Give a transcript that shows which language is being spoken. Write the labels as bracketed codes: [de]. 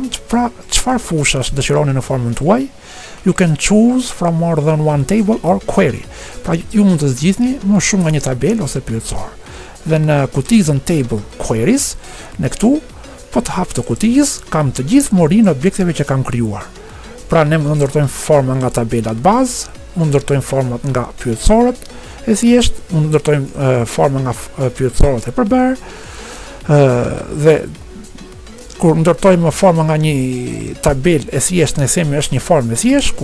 [sq] Pra, çfarë fushash dëshironi në formën tuaj? [en] You can choose from more than one table or query. [sq] Pra, ju mund të zgjidhni më shumë nga një tabel ose pyetësor. Dhe në kutizën table queries, në këtu, po të hap të kutizë, kam të gjithë morinë objekteve që kam krijuar. Pra, ne mund të ndërtojmë forma nga tabelat bazë, mund të ndërtojmë format nga pyetësorët e thjesht, mund të ndërtojmë forma nga pyetësorët e përbërë, dhe kur ndërtojmë forma nga një tabel e thjesht, ne themi është një formë e thjesht.